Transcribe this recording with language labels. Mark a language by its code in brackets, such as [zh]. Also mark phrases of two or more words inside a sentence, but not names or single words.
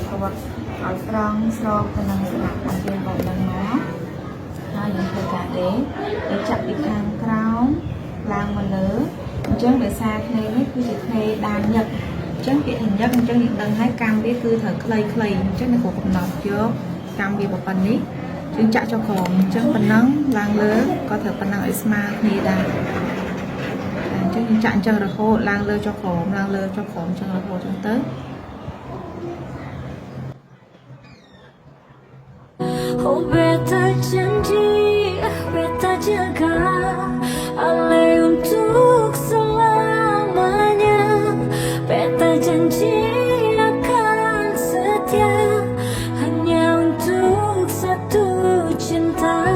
[km] ឲ្យស្រង់ស្របទៅនឹងស្លាករបស់យើងរបស់នឹងមកហើយយើងធ្វើការដេរចាប់ពីខាងក្រោមឡើងមកលើអញ្ចឹងដោយសារគ្នានេះគឺជាគ្នាដានញឹកអញ្ចឹងពាក្យញឹកអញ្ចឹងយើងដឹងហើយកម្មវាគឺត្រូវខ្លីៗអញ្ចឹងនៅក្នុងកំណត់យកកម្មវាប៉ុណ្ណេះយើងចាក់ចុះក្រោមអញ្ចឹងប៉ុណ្ណឹងឡើងលើក៏ត្រូវប៉ុណ្ណឹងឲ្យស្មើគ្នាដែរអញ្ចឹងយើងចាក់អញ្ចឹងរហូតឡើងលើចុះក្រោមឡើងលើចុះក្រោមអញ្ចឹងរហូតអញ្ចឹងទៅ [abs] Oh beta janji, beta jaga Ale untuk selamanya Beta janji akan setia Hanya untuk satu cinta